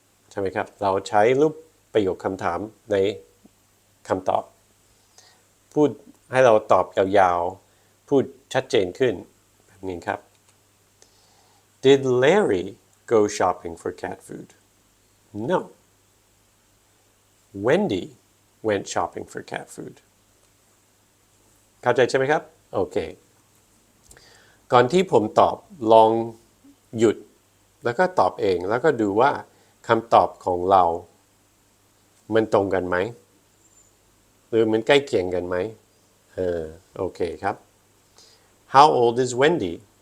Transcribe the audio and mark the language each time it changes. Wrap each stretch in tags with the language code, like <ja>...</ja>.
<th>ใช่ไหมครับเราใช้รูปประโยคคำถามในคำตอบพูดให้เราตอบยาวๆพูดชัดเจนขึ้นแบบนี้ครับ</th> <en>Did Larry go shopping for cat food? No. Wendy went shopping for cat food.</en> <th>เข้าใจใช่ไหมครับโอเคก่อนที่ผมตอบลองหยุดแล้วก็ตอบเองแล้วก็ดูว่าคำตอบของเรามันตรงกันไหมหรือมันใกล้เคียงกันไหมโอเคครับ</th> <en>How old is Wendy?</en>